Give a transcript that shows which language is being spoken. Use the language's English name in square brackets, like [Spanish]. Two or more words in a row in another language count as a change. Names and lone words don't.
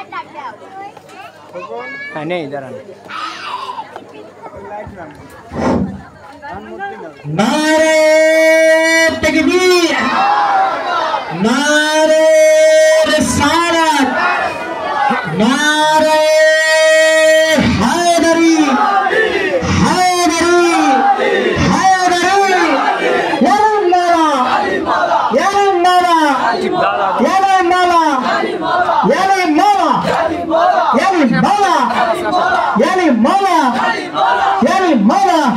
[Bangla] হ্যাঁ নেই দাঁড়ান [Hindi] नारे तकबीर नारे रिसालत नारे हैदरी हैदरी हैदरी या मौला या मौला या मौला या मौला या मौला या मौला या मौला